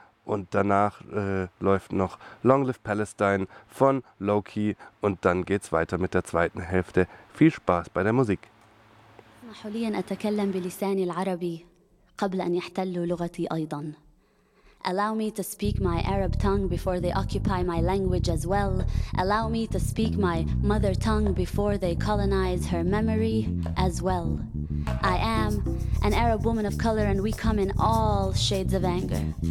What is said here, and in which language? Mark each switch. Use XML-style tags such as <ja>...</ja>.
<de>Und danach läuft noch Long Live Palestine von Loki und dann geht's weiter mit der zweiten Hälfte. Viel Spaß bei der Musik.</de> <ar>حولياً أتكلم بلساني العربي قبل أن يحتلوا لغتي أيضاً.</ar> <en>Allow me to speak my Arab tongue before they occupy my language as well. Allow me to speak my mother tongue before they colonize her memory as well. I am an Arab woman of color and we come in all shades of anger.</en>